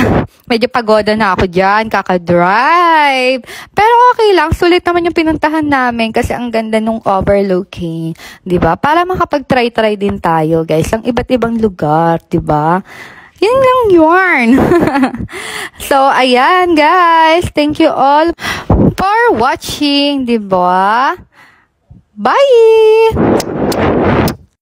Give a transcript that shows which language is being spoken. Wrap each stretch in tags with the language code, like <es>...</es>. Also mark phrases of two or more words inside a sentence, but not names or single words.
<tl>Medyo pagoda na ako dyan, kaka-drive. Pero okay lang, sulit naman yung pinuntahan namin kasi ang ganda nung overlooking, di ba? Para makapag-try-try din tayo, guys, ang iba't ibang lugar, di ba? Yan lang yun. So, ayan, guys.</tl> <en>Thank you all for watching, di ba? Bye!</en>